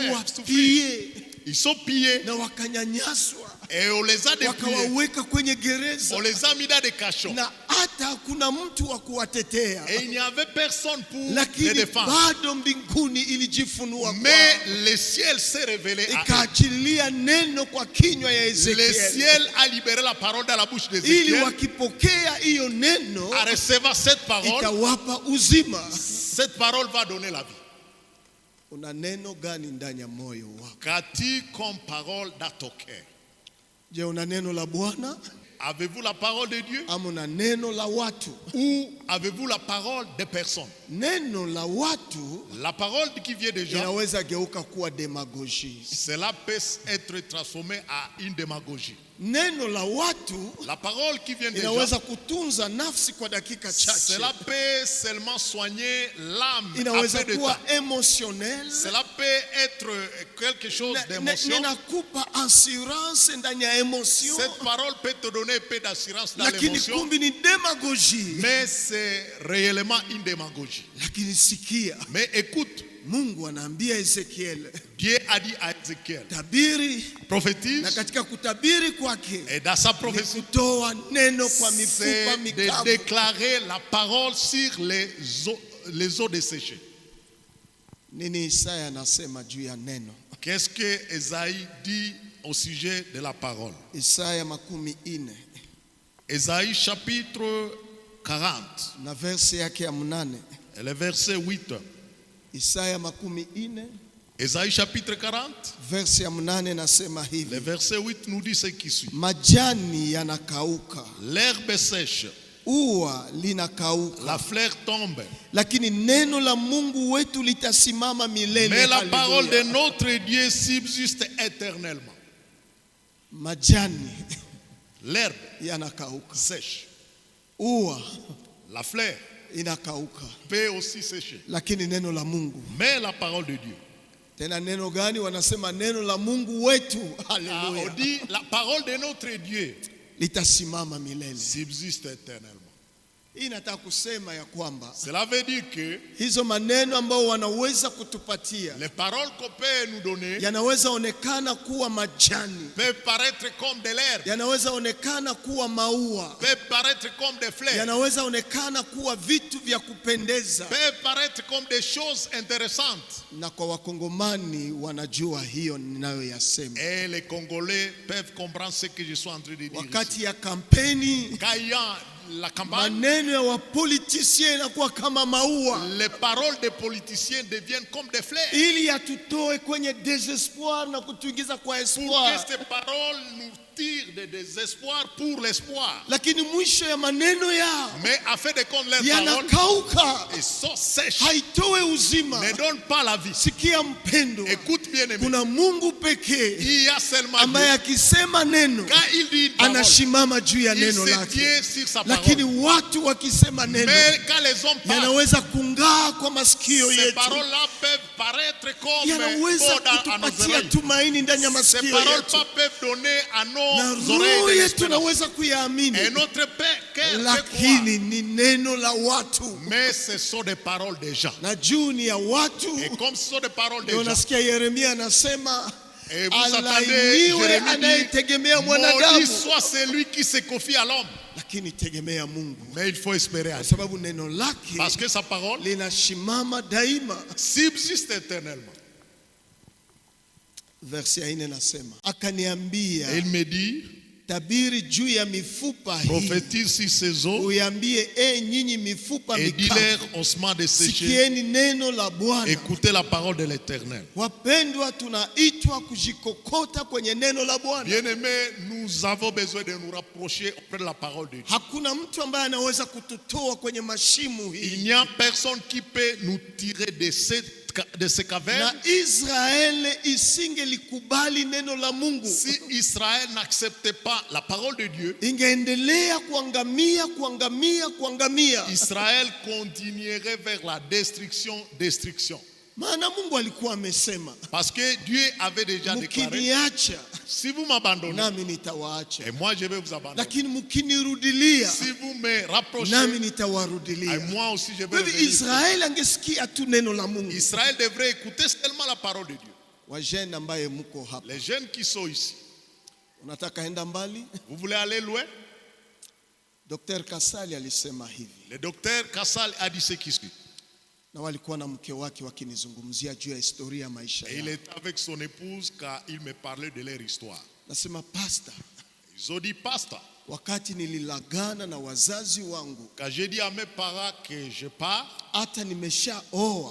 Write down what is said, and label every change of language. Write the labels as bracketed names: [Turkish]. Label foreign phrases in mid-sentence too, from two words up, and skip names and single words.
[French] souffrir. pie Ils sont pillés [Swahili] na wakanyanyaswa, [French] et on les a dépouillés. [Swahili] wakawaweka kwenye gereza, [French] On les a mis dans des cachots. [Swahili] na hata hakuna mtu wa kuwatetea, [French] Et il n'y avait personne pour les [Swahili] lakini [French] défendre. [Swahili] bado mbinguni ilijifunua [French] Mais [Swahili] kwao, [French] le ciel s'est révélé à eux. [Swahili] ikaachilia neno kwa kinywa ya [French] Le [Swahili] Ezekiel, [French] ciel a libéré la parole dans la bouche [Swahili] ili [French] d'Ézéchiel. [Swahili] wakipokea hiyo neno [French] À recevoir cette parole, [Swahili] itawapa uzima. [French] cette parole va donner la vie. [Swahili] Una neno gani ndani ya moyo wako? [French] Qu'as-tu comme parole dans ton cœur? [Swahili] Je, una neno la Bwana [French] Avez-vous la parole de Dieu [Swahili] ama una neno la watu? [French] ou avez-vous la parole des personnes? [Swahili] Neno la watu [French] La parole qui vient des gens, [Swahili] inaweza geuka kuwa demagogie. [French] cela peut être transformé à une démagogie. [Swahili] Neno la watu [French] La parole qui vient des gens, [Swahili] inaweza kutunza nafsi kwa dakika chache, [French] cela peut seulement soigner l'âme [Swahili] inaweza [French] après de [Swahili] kuwa [French] temps. émotionnel. Cela peut être quelque chose d'émotion. [Swahili] Ninakupa assurance ndani ya emotion, [French] Cette parole peut te donner un peu d'assurance dans [Swahili] lakini [French] l'émotion, [Swahili] kumbi ni demagogie. [French] mais c'est réellement une démagogie. [Swahili] Lakini sikia, [French] Mais écoute, [Swahili] Mungu anaambia Ezekiel, [French] Dieu a dit à Ézéchiel, [Swahili] tabiri, na [French] prophétise, [Swahili] katika kutabiri kwake [French] et dans sa [Swahili] ni [French] prophétie, [Swahili] kutoa neno kwa mifupa [French] c'est de [Swahili] mikavu. [French] déclarer la parole sur les eaux desséchées. [Swahili] Nini Isaya anasema juu ya neno? [French] Qu'est-ce que Ésaïe dit au sujet de la parole? [Swahili] Isaya 40 [French] Ésaïe chapitre 40, [Swahili] na verse yake ya 8. [French] et le verset 8. [Swahili] Isaya 40 [French] Ésaïe chapitre 40, [Swahili] verse ya 8 nasema [French] le [Swahili] hivi: [French] verset 8 nous dit ce qui suit. [Swahili] majani yanakauka, [French] L'herbe sèche, [Swahili] ua linakauka, [French] la fleur tombe, [Swahili] lakini neno la Mungu wetu litasimama milele. [French] mais la [Swahili] Haleluya. [French] parole de notre Dieu subsiste éternellement. [Swahili] Majani [French] L'herbe [Swahili] yanakauka, [French] sèche, [Swahili] ua [French] la fleur [Swahili] inakauka, [French] peut aussi sécher, [Swahili] lakini neno la Mungu. [French] mais la parole de Dieu. [Swahili] Tena neno gani? Wanasema neno la Mungu wetu, [French] On [Swahili] haleluya, [French] dit la parole de notre Dieu [Swahili] litasimama milele. [French] subsiste éternellement. [Swahili] Hii nataka kusema ya kwamba [French] Cela veut dire que [Swahili] hizo maneno ambao wanaweza kutupatia [French] les paroles qu'on peut nous donner [Swahili] yanaweza onekana kuwa majani, [French] peuvent paraître comme de l'herbe, [Swahili] yanaweza onekana kuwa maua, [French] peuvent paraître comme des fleurs, [Swahili] yanaweza onekana kuwa vitu vya kupendeza, [French] peuvent paraître comme des choses intéressantes. [Swahili] na kwa Wakongomani wanajua hiyo ninayoyasema. [French] Et les Congolais peuvent comprendre ce que je suis en train de dire ici. [Swahili] Wakati ya kampeni, [French] Quand il y a la campagne, [Swahili] maneno ya wapolitisien inakuwa kama maua, [French] les paroles des politiciens deviennent comme des fleurs. [Swahili] ili yatutoe kwenye desespoir na kutuingiza kwa [French] Pour [Swahili] espoir. [French] que ces paroles nous tirent de désespoir pour l'espoir. [Swahili] Lakini mwisho ya maneno yao [French] Mais afin de compte leurs paroles, [Swahili] yanakauka, [French] ils sont sèches, [Swahili] haitoe uzima. [French] ne donnent pas la vie. [Swahili] Sikia mpendo, [French] Écoute bien aimé, [Swahili] kuna Mungu pekee [French] il y a seulement [Swahili] ambaye [French] Dieu. [Swahili] akisema neno [French] Quand il dit une parole, [Swahili] anashimama juu ya [French] il [Swahili] neno [French] se [Swahili] lake. [French] tient sur sa [Swahili] Lakini [French] parole. [Swahili] watu wakisema neno [French] Mais quand les hommes parlent, [Swahili] yanaweza kungaa kwa masikio [French] ces [Swahili] yetu, [French] paroles-là peuvent paraître comme [Swahili] yanaweza [French] bon à nos [Swahili] kutupatia [French] oreilles. [Swahili] tumaini ndani ya [French] Ces [Swahili] masikio [French] paroles [Swahili] yetu, [French] peuvent donner à [Swahili] na [French] nos [Swahili] roho [French] oreilles de [Swahili] yetu [French] l'espérance. [Swahili] naweza kuyaamini, [French] Et notre cœur peut croire. [Swahili] lakini ni neno la watu, [French] Mais ce sont des paroles des gens. [Swahili] na juu ni ya watu. [French] Et comme ce sont des paroles des [Swahili] Ndio [French] gens, [Swahili] nasikia Yeremia anasema, [French] et vous attendez, [Swahili] alainiwe [French] Jérémie dit, [Swahili] anayetegemea [French] maudit [Swahili] mwanadamu, [French] soit celui qui se confie à l'homme. [Swahili] lakini tegemea Mungu, [French] Mais il faut espérer à [Swahili] kwa [French] Dieu. [Swahili] sababu neno lake [French] Parce que sa parole [Swahili] linashimama daima. [French] subsiste éternellement. [Swahili] Versi ya 4 nasema, akaniambia, [French] Et il me dit, [Swahili] tabiri juu ya mifupa hii, [French] prophétise sur ces eaux [Swahili] uiambie nyinyi mifupa [French] et [Swahili] mikavu, [French] dis-leur ossements desséchés, [Swahili] sikieni neno la Bwana. [French] écoutez la parole de l'Éternel. [Swahili] Wapendwa, tunaitwa kujikokota kwenye neno la Bwana. [French] Bien-aimés, nous avons besoin de nous rapprocher auprès de la parole de Dieu. [Swahili] Hakuna mtu ambaye anaweza kututoa kwenye mashimu [French] Il [Swahili] hii, [French] n'y a personne qui peut nous tirer de ces cavernes. [Swahili] na Israeli isingelikubali neno la Mungu, [French] Si Israël n'acceptait pas la parole de Dieu, [Swahili] ingeendelea kuangamia, kuangamia, kuangamia. [French] Israël continuerait vers la destruction. [Swahili] Maana Mungu alikuwa amesema, [French] Parce que Dieu avait déjà déclaré, [Swahili] mkiniacha [French] si vous m'abandonnez, [Swahili] nami nitawaacha, [French] et moi je vais vous abandonner. [Swahili] lakini mkinirudilia [French] Si vous me rapprochez, [Swahili] nami [French] et [Swahili] nitawarudilia. [French] moi aussi je vais [Swahili] Kwa hivyo [French] revenir. [Swahili] Israeli angesikia tu neno la Mungu. [French] Israël devrait écouter seulement la parole de Dieu. [Swahili] Wajene ambaye mko hapa, [French] Les jeunes qui sont ici, [Swahili] unataka enda mbali? [French] vous voulez aller loin? [Swahili] Dr. Kasali alisema hivi, [French] Le docteur Kassal a dit ce qui suit. [Swahili] na walikuwa na mke wake wakinizungumzia juu ya historia ya maisha [French] Et il [Swahili] yao. [French] était avec son épouse car il me parlait de leur histoire. [Swahili] Nasema, pastor, [French] Ils ont dit, pasteur, [Swahili] wakati nililagana na wazazi wangu, [French] quand j'ai dit à mes parents que je pars, [Swahili] hata nimeshaoa,